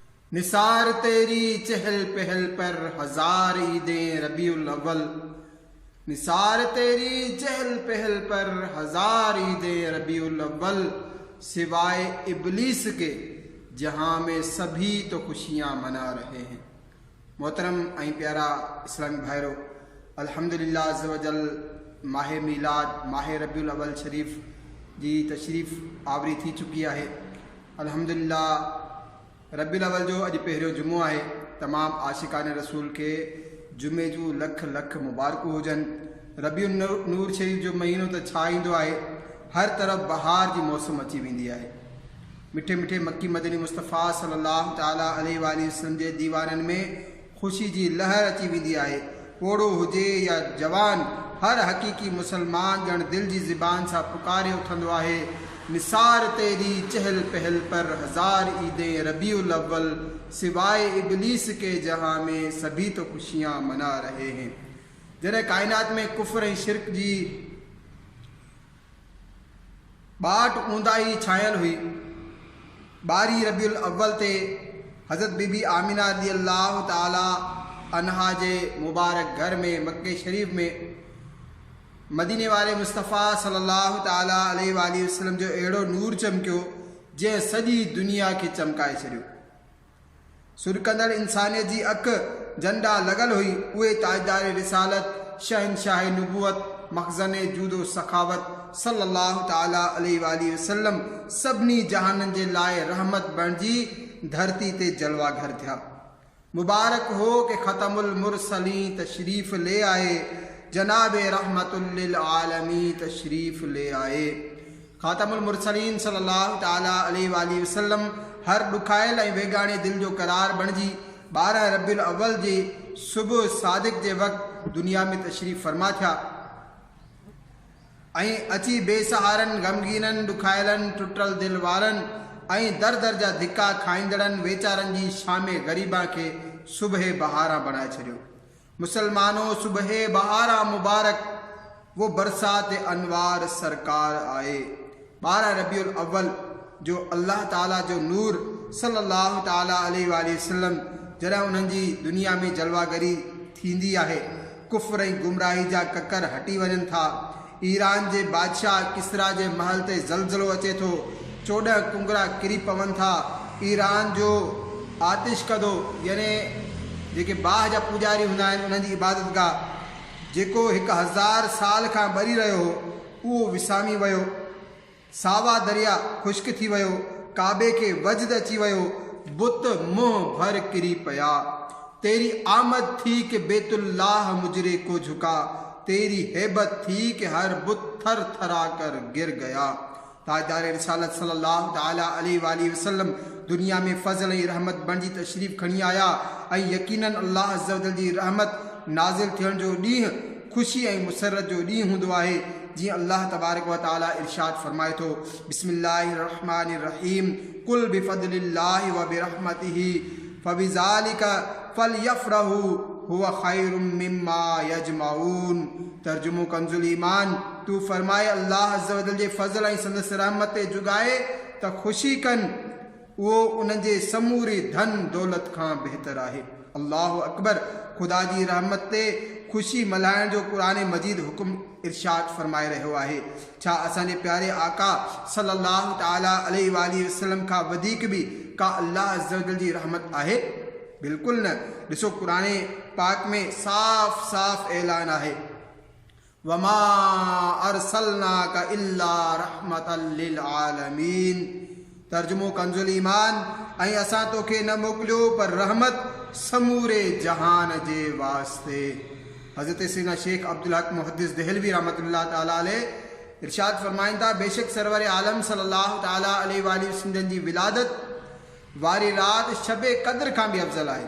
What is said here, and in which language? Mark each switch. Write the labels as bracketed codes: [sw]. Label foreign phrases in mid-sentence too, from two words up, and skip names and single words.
[ur] نثار تیری چہل پہل پر ہزار عیدیں ربیع الاول. نثار تیری چہل پہل پر ہزار عیدیں ربیع الاول. سوائے ابلیس کے جہاں میں سبھی تو خوشیاں منا رہے ہیں. [sd] मोहतरम ऐं प्यारा इस्लामी भाइरो, अल्हम्दुलिल्लाह [ar] عز وجل [sd] माह मीलाद माह रबीउल अव्वल शरीफ जी तशरीफ़ आवरी थी चुकी है। अल्हम्दुलिल्लाह रबीउल अव्वल जो अॼु पहिरियों जुमो आहे। तमाम आशिकान रसूल के जुमे जूं लख लख मुबारकूं हुजनि। रबीउल नूर शरीफ जो महीनो त छा ईंदो आहे, हर तरफ़ बहार जी मौसम अची वेंदी आहे। मिठे मिठे मक्की मदनी मुस्तफ़ा [ar] صلى الله تعالى عليه وسلم [sd] जे दीवाननि में ख़ुशी जी लहर अची वेंदी आहे। ओड़ो हुजे या जवान, हर हक़ीक़ी मुसलमान ॼण दिल जी ज़िबान सां पुकारे उथंदो आहे, [ur] نثار تیری چہل پہل پر ہزار عیدیں ربیع الاول. سوائے ابلیس کے جہاں میں سبھی تو خوشیاں منا رہے ہیں. [sd] जॾहिं कायनात में कुफ्र ऐं शिरक जी बाट ऊंदाई छायल हुई, 12 रबीउल अव्वल ते हज़रत बीबी आमिना [ar] رضي الله تعالى عنها [sd] जे मुबारक घर में मक्के शरीफ में मदीने वाले मुस्तफ़ा [ar] صلى الله تعالى عليه وسلم [sd] जो अहिड़ो नूर चमकियो जंहिं सॼी दुनिया खे चमकाए छॾियो। सुरकंदड़ इंसानियत जी अख झंडा लॻल हुई। उहे ताजदार रिसालत, शहनशाह नबूवत, मखज़न जूदो सखावत [ar] صلى الله تعالى عليه وسلم [sd] सभिनी जहाननि जे लाइ रहमत बणिजी धरती ते जलवा घर थिया। [ur] مبارک ہو کہ [ar] خاتم المرسلين [ur] تشریف لے آئے، جنابِ [ar] رحمة للعالمين [ur] تشریف لے آئے. [ar] خاتم المرسلين صلى الله تعالى عليه وسلم [sd] हर ॾुखायल ऐं वेगाणे दिल जो करार बणिजी 12 रबीउल अव्वल जी सुबुह सादिक जे वक़्तु दुनिया में तशरीफ़ फरमा थिया ऐं अची बेसहारनि, ग़मगीननि, ॾुखायलनि, टुटल दिल वारनि ऐं दर दर जा धिका खाईंदड़नि वेचारनि जी शामे ग़रीबा खे सुबह बहारा बणाए छॾियो। [ur] مسلمانو، صبح بہاراں مبارک، وہ برسات انوار سرکار آئے. [sd] 12 रबीउल अव्वल जो अल्लाह ताला जो नूर [ar] صلى الله تعالى عليه وسلم [sd] जॾहिं उन्हनि जी दुनिया में जलवागरी थींदी आहे, कुफ्र ऐं गुमराही जा ककर हटी वञनि था। ईरान जे बादशाह किसरा जे महल ते ज़लज़लो अचे थो, 14 कुंगरा किरी पवनि था। ईरान जो आतिश कदो यानी जेके बाह जा पुजारी हूंदा आहिनि, उन्हनि जी इबादत गाह, जेको 1000 साल खां ॿरी रहियो हो, उहो विसामी वियो। सावा दरिया ख़ुश्क थी वियो, काबे खे वजद अची वियो, बुत मुंह भर किरी पिया। [ur] تیری آمد تھی کہ بیت اللہ مجرے کو جھکا، تیری ہیبت تھی کہ ہر بت تھر تھرا کر گر گیا. [sd] ताजदार रिसालत [ar] صلى الله تعالى عليه وسلم [sd] दुनिया में फज़ल ऐं रहमत बणिजी तशरीफ़ खणी आया ऐं यकीनन अल्लाह [ar] عز وجل [sd] जी रहमत नाज़िल थियण जो ॾींहुं ख़ुशी ऐं मुसरत जो ॾींहुं हूंदो आहे। जीअं अल्लाह [ar] تبارك وتعالى [sd] इरशाद फरमाए थो, [ar] بسم الله الرحمن الرحيم، قل بفضل الله وبرحمته فبذلك فليفرحوا هو خير مما يجمعون. [sd] तर्जुमो कंजुल ईमान, तू फरमाए अल्लाह [ar] عز وجل [sd] जे फज़ल ऐं संदसि रहमत ते जुगाए त ख़ुशी कनि, उहो उन्हनि जे समूरे धन दौलत खां बहितर आहे। [ar] الله أكبر. [sd] ख़ुदा जी रहमत ते ख़ुशी मल्हाइण जो क़ुरान मजीद हुकुम इरशाद फरमाए रहियो आहे। छा असांजे प्यारे आका [ar] صلى الله تعالى عليه وسلم [sd] खां वधीक बि का अल्लाह [ar] عز وجل [sd] जी रहमत आहे? बिल्कुलु न। ॾिसो, क़ुरान पाक में साफ़ साफ़ ऐलान आहे, [ar] وما أرسلناك إلا رحمة للعالمين. [sd] तर्जुमो कंजुल ईमान, ऐं असां तोखे न मोकिलियो पर रहमत समूरे जहान जे वास्ते। हज़रत सैयदना शेख अब्दुल हक मुहद्दिस देहलवी [ar] رحمة الله تعالى عليه [sd] इरशाद फरमाइनि था, बेशक सरवर आलम [ar] صلى الله تعالى عليه وسلم [sd] जी विलादत वारी रात शबे कद्र खां बि अफ़ज़ल आहे।